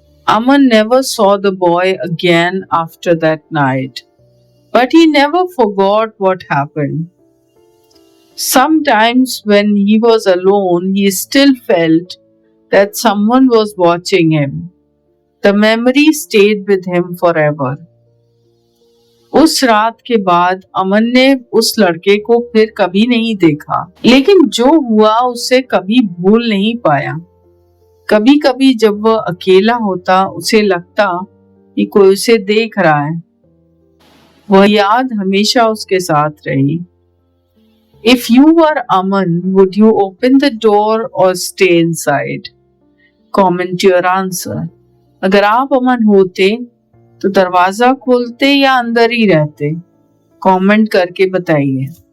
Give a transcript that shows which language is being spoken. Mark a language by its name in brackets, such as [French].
[English] Aman never saw the boy again after that night, but he never forgot what happened. Sometimes when he was alone, he still felt that someone was watching him. The memory stayed with him forever. [Hindi] उस रात के बाद अमन ने उस लड़के को फिर कभी नहीं देखा, लेकिन जो हुआ उसे कभी भूल नहीं पाया। कभी कभी जब वह अकेला होता, उसे लगता कि कोई उसे देख रहा है। वह याद हमेशा उसके साथ रही। [English] If you were Aman, would you open the door or stay inside? Comment your answer. [Hindi] अगर आप अमन होते तो दरवाजा खोलते या अंदर ही रहते? कमेंट करके बताइए।